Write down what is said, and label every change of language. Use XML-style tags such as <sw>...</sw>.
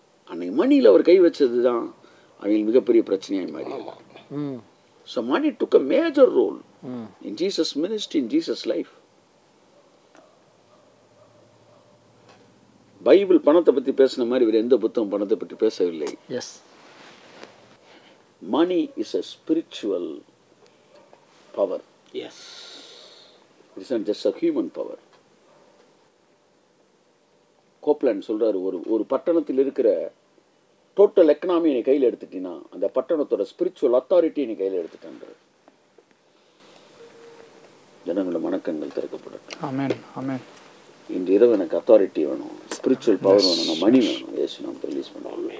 <ta>அன்னைக்கு மணியில் அவர் கை வச்சது தான் அவங்களுக்கு மிகப்பெரிய பிரச்சனையாக மாறி.</ta> <en>So money took a major role in Jesus ministry in Jesus life.</en> <ta>Bible பணத்தை பற்றி பேசின மாதிரி வேறு எந்த புத்தகம் பணத்தை பற்றி பேசவில்லை.</ta> <en>Money is a spiritual power. Yes. It's not just a human power.</en> <ta>Copeland சொல்றாரு ஒரு பட்டணத்தில் இருக்கிற டோட்டல் எக்கனாமி நீ கையில் எடுத்துட்டீங்கன்னா அந்த பட்டணத்தோட ஸ்பிரிச்சுவல் அத்தாரிட்டி நீ கையில் எடுத்துட்டான்ற. ஜனங்களோட மனக்கண்கள் திறக்கப்படட்டும். ஆமென் ஆமென். இன்று இரவு எனக்கு அத்தாரிட்டி வேணும் ஸ்பிரிச்சுவல் பவர் வேணும் மணி வேணும் இயேசு நாம் ரிலீஸ் பண்ணுவோம்.</ta>